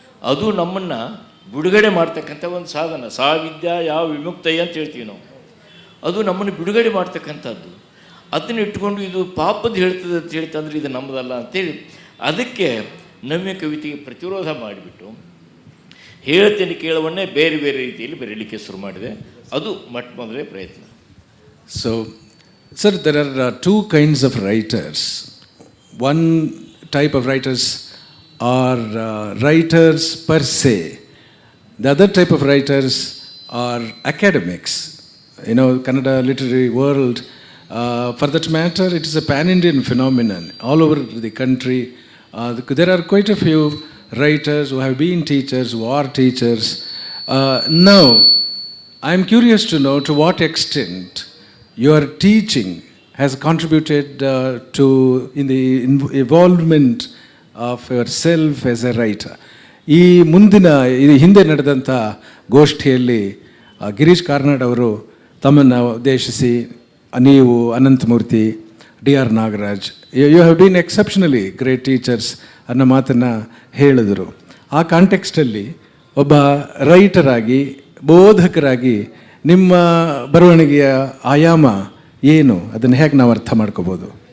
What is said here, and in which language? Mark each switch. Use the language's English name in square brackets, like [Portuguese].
[Kannada] ಅದು ನಮ್ಮನ್ನು ಬಿಡುಗಡೆ ಮಾಡ್ತಕ್ಕಂಥ ಒಂದು ಸಾಧನ. ಸಾವಿದ್ಯಾ ಯಾವ ವಿಮುಕ್ತಯ್ಯ ಅಂತ ಹೇಳ್ತೀವಿ ನಾವು. ಅದು ನಮ್ಮನ್ನು ಬಿಡುಗಡೆ ಮಾಡ್ತಕ್ಕಂಥದ್ದು. ಅದನ್ನು ಇಟ್ಕೊಂಡು ಇದು ಪಾಪದ ಹೇಳ್ತದೆ ಅಂತ ಹೇಳ್ತಂದ್ರೆ ಇದು ನಮ್ಮದಲ್ಲ ಅಂತೇಳಿ ಅದಕ್ಕೆ ನವ್ಯ ಕವಿತೆಗೆ ಪ್ರತಿರೋಧ ಮಾಡಿಬಿಟ್ಟು ಹೇಳ್ತೇನೆ ಕೇಳವನ್ನೇ ಬೇರೆ ಬೇರೆ ರೀತಿಯಲ್ಲಿ ಬರೀಲಿಕ್ಕೆ ಶುರು ಮಾಡಿದೆ. ಅದು ಮೊದಲೇ ಪ್ರಯತ್ನ. [English] So, sir, there are 2 kinds of writers. One type of writers are writers per se. The other type of writers are academics. You know, Kannada literary world, for that matter, it is a pan-Indian phenomenon all over the country. There are quite a few writers who have been teachers, who are teachers. Now, I am curious to know to what extent your teaching has contributed in the involvement of yourself as a writer. [Kannada] ಈ ಹಿಂದೆ ನಡೆದಂಥ ಗೋಷ್ಠಿಯಲ್ಲಿ ಗಿರೀಶ್ ಕಾರ್ನಾಡ್ ಅವರು ತಮ್ಮನ್ನು ಉದ್ದೇಶಿಸಿ ನೀವು, Ananthamurthy, DR Nagaraj, [English] you have been exceptionally great teachers [Kannada] ಅನ್ನೋ ಮಾತನ್ನು ಹೇಳಿದರು. ಆ ಕಾಂಟೆಕ್ಸ್ಟಲ್ಲಿ ಒಬ್ಬ ರೈಟರಾಗಿ, ಬೋಧಕರಾಗಿ ನಿಮ್ಮ ಬರವಣಿಗೆಯ ಆಯಾಮ ಏನು, ಅದನ್ನು ಹೇಗೆ ನಾವು ಅರ್ಥ ಮಾಡ್ಕೋಬೋದು?